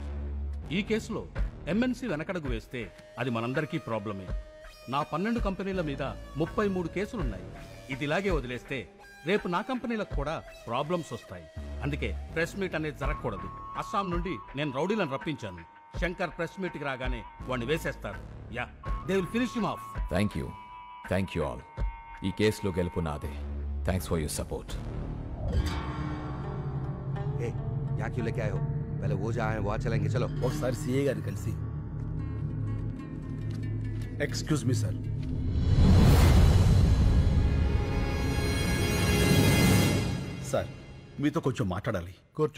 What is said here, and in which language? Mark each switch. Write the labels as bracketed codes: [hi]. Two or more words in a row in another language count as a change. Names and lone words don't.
[te] ఈ కేసులో ఎంఎన్సీ వెనకడుగు వేస్తే అది మనందరికీ ప్రాబ్లమే. నా 12 కంపెనీల మీద 33 కేసులున్నాయి. ఇది ఇలాగే వదిలేస్తే రేపు నా కంపెనీలకు కూడా ప్రాబ్లమ్స్ వస్తాయి. అందుకే [en] press meet [te] అనేది జరగకూడదు. అస్సాం నుండి నేను రౌడీలను రప్పించాను. శంకర్ [en] press meetki [te] రాగానే వాడిని వేసేస్తారు. [en] Yeah, they will finish him off. Thank you all. [te] ఈ కేసులో గెలుపు నాదే. [en] Thanks for your support. [hi] यहाँ क्यों लेके आए हो? पहले वो जहाँ है वहाँ चलेंगे. चलो. [te] ఒకసారి సిఏ గారిని కలిసి. [en] Excuse me sir. [te] సార్ మీతో కొంచెం మాట్లాడాలి. కూర్చో.